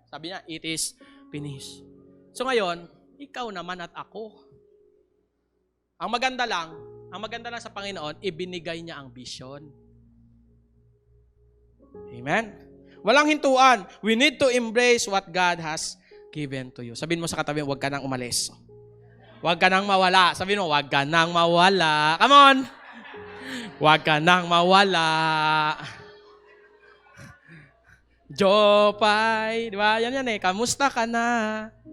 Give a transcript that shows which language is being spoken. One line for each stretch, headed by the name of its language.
Filipino: Sabi niya,
English: it is finished.
Filipino: So ngayon, ikaw naman at ako. Ang maganda lang sa Panginoon, ibinigay niya ang vision. Amen? Walang hintuan.
English: We need to embrace what God has given to you.
Filipino: Sabihin mo sa katabi, huwag ka nang umalis. Huwag ka nang mawala. Sabihin mo, huwag ka nang mawala.
English: Come on!
Filipino: Huwag ka nang mawala. Jopay. Di ba? Yan eh. Kamusta ka na?